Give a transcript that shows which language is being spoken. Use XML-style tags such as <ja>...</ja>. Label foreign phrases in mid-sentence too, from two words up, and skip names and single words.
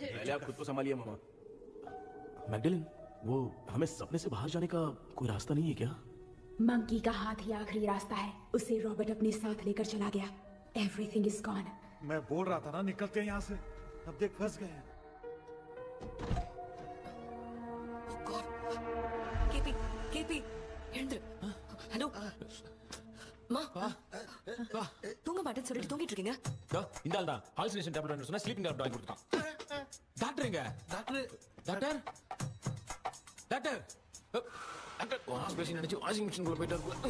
<hi>पहले आप खुद को संभालिए मामा। मैगडलिन, वो हमें सपने से बाहर जाने का कोई रास्ता नहीं है क्या? मंकी का हाथ ही आखिरी रास्ता है। उसे रॉबर्ट अपने साथ लेकर चला गया।</hi> <en>everything is gone.</en> <hi>मैं बोल रहा था ना निकलते हैं यहाँ से। अब देख फंस गए।</hi> <ta>केपी ഹലോ தூங்க மாட்டேன்னு சொல்லிட்டு தூங்கிட்டு இருக்கீங்க? இந்த ஆள் தான்</ta> <en>hallucination tablet</en> <ta>வேணும் சொன்னா</ta> <en>sleeping tablet</en> <ta>வாங்கி கொடுத்தான். டாக்டர் எங்க? டாக்டர் டாக்டர் டாக்டர் டாக்டர் ஆஸ்பேஷன் நினைச்சு</ta> <en>washing machine</en> <ta>குள்ள போயிட்டாரு.</ta>